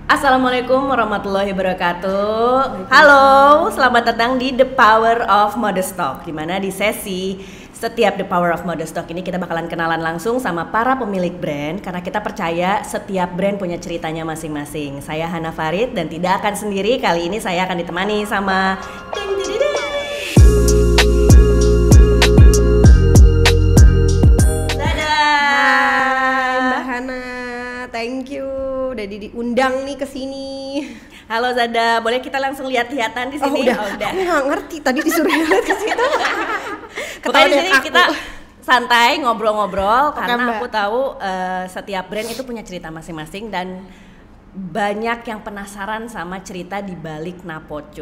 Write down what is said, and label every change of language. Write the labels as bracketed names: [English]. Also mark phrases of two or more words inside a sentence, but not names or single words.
[Arabic] السلام عليكم ورحمة الله وبركاته. [Indonesian] Halo, selamat datang di The Power of Modest Talk. Dimana di sesi setiap The Power of Modest Talk ini kita bakalan kenalan langsung sama para pemilik brand, karena kita percaya setiap brand punya ceritanya masing-masing. Saya Hana Farid dan tidak akan sendiri. Kali ini saya akan ditemani sama [English] thank you [Indonesian] udah diundang nih ke sini. Halo Zada, boleh kita langsung lihat-lihatan di sini? Udah. Aku nggak ngerti tadi disuruh lihat ke situ. Pokoknya di sini kita santai ngobrol-ngobrol karena Mbak. aku tahu setiap brand itu punya cerita masing-masing dan banyak yang penasaran sama cerita di balik Napocut.